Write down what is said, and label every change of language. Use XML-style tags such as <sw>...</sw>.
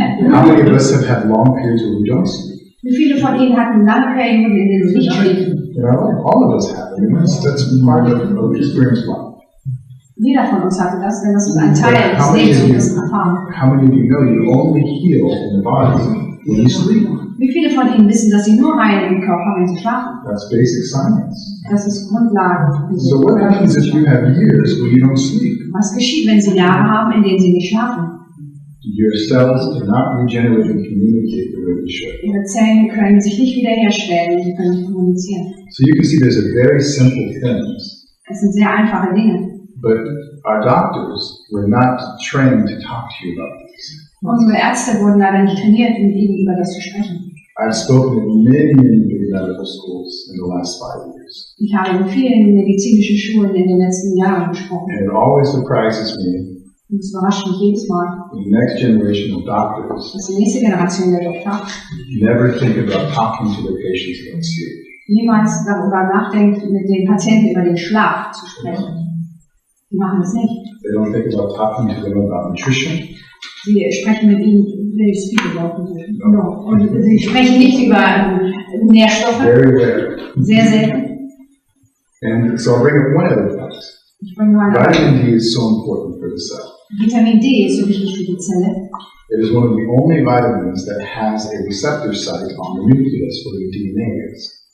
<en>How many of us have had long periods where we don't sleep?</en> <de>Wie viele von Ihnen hatten lange Perioden, in denen sie nicht schliefen?</de> <en>You know, all of us have. I mean, that's part of experienced life.</en> <de>Jeder von uns hatte das, denn das ist ein Teil des Lebens und des Erfahrens.</de> <en>How many of you know you only heal in the body when you sleep?</en> <de>Wie viele von Ihnen wissen, dass sie nur heilen im Körper, wenn sie schlafen?</de> <en>That's basic science.</en> <de>Das ist Grundlage.</de> <en>So what happens if you have years where you don't sleep?</en> <de>Was geschieht, wenn Sie Jahre haben, in denen Sie nicht schlafen?</de> <en>Your cells cannot regenerate and communicate the way they should.</en> <de>Ihre Zellen können sich nicht wiederherstellen, sie können nicht kommunizieren.</de> <en>So you can see there's a very simple things,</en> <de>Es sind sehr einfache Dinge.</de> <en>but our doctors were not trained to talk to you about these.</en> <de>Unsere Ärzte wurden leider nicht trainiert, mit Ihnen über das zu sprechen.</de> <en>I've spoken at many big medical schools in the last 5 years.</en> <de>Ich habe in vielen medizinischen Schulen in den letzten Jahren gesprochen.</de> <en>And it always surprises me,</en> <de>Und es überrascht mich jedes Mal,</de> <en>the next generation of doctors</en> <de>dass die nächste Generation der Doktor</de> <en>never think about talking to their patients about sleep.</en> <de>niemals darüber nachdenkt, mit den Patienten über den Schlaf zu sprechen. Die machen das nicht.</de> <en>They don't think about talking to them about nutrition.</en> <de>Sie sprechen mit ihnen,</de> <en>they speak about nutrition. No.</en> <de>Und sie sprechen nicht über Nährstoffe,</de> <en>Very rare.</en> <de>sehr selten.</de> <en>And so I'll bring up one other fact.</en> <de>Ich bringe nur eine</de> <en>Vitamin D is so important for the cell.</en> <de>Vitamin D ist so wichtig für die Zelle.</de> <en>It is one of the only vitamins that has a receptor site on the nucleus where the DNA is.</en>